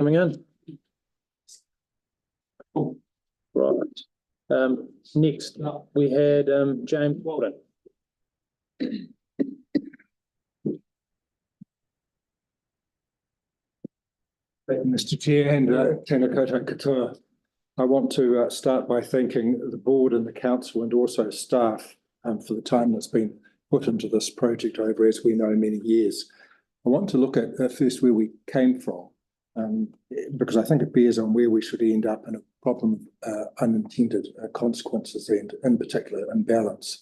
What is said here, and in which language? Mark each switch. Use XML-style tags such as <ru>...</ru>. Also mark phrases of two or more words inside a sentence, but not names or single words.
<en>Coming in. Right. Next up, we had James Walden. Thank you, Mr. Chair, and</en> <mi>tēnā koutou katoa.</mi> <en>I want to start by thanking the board and the council and also staff for the time that's been put into this project over, as we know, many years. I want to look at first where we came from, because I think it bears on where we should end up in a problem of unintended consequences and, in particular, imbalance.</en>